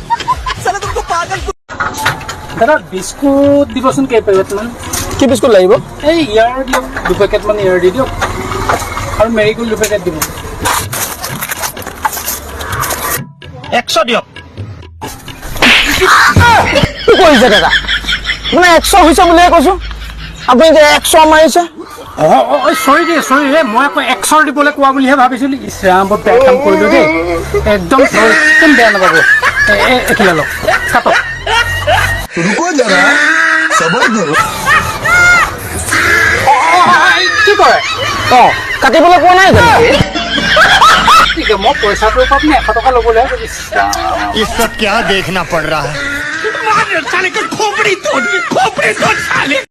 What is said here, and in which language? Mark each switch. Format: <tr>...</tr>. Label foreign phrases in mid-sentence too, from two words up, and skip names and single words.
<hi>साला तुमको पागल।</hi> <as>দাদা বিস্কুট দিবচোন কেইপেকেট মান। কি বিস্কুট লাগিব? এই ইয়াৰ দিয়ক 2 পেকেট মান ইয়াৰ দি দিয়ক, আৰু মেৰিগোল্ড 2 পেকেট দিব। 100 দিয়ক। কি কৰিছে দাদা? মানে 100 হৈছে বুলিহে কৈছো, আপুনি যে 100 মাৰিছে। চৰি দেই চৰি ৰে, মই আকৌ 100 দিবলৈ কোৱা বুলিহে ভাবিছিলো। ইছৰাম বৰ বেয়া কাম কৰিলো দেই, একদম চৰি, একদম বেয়া নাপাব। এখিলা লওক, কাটক।</as> <hi>रुको जरा सबर करो।</hi> <as>কি কৰে? কাটিবলৈ কোৱা নাই জানো? ঠিক আছে, মই পইচাটোৰ পৰা আপুনি 100 টকা ল'বলৈ ভাবিছোঁ।</as> <hi>ये सब क्या देखना पड़ रहा है?</hi>